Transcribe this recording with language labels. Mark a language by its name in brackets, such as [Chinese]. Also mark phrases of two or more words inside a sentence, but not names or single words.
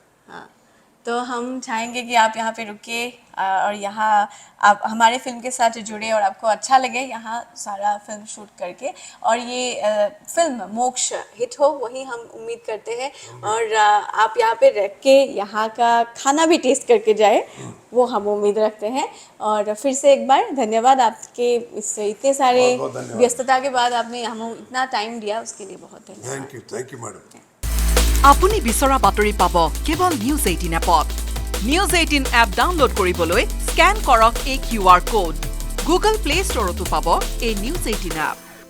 [Hindi] हाँ, तो हम चाहेंगे कि आप यहाँ पे रुके और यहाँ आप हमारे फिल्म के साथ जुड़े और आपको अच्छा लगे यहाँ सारा [English] film shoot [Hindi] करके, और ये फिल्म मोक्ष हिट हो, वही हम उम्मीद करते हैं। और आप यहाँ पे रह के यहाँ का खाना भी टेस्ट करके जाए, वो हम उम्मीद रखते हैं। और फिर से एक बार धन्यवाद आपके इस इतने सारे बहुत धन्यवाद। व्यस्तता के बाद आपने हमें इतना टाइम दिया, उसके लिए बहुत धन्यवाद। [English] thank you madam. [Assamese] আপুনি বিচৰা বাতৰি পাব কেৱল নিউজ 18 এপত। নিউজ 18 এপ ডাউনলোড কৰিবলৈ স্কেন কৰক এই [English] QR code. [Assamese] গুগল প্লে ষ্টৰতো পাব এই নিউজ 18 এপ।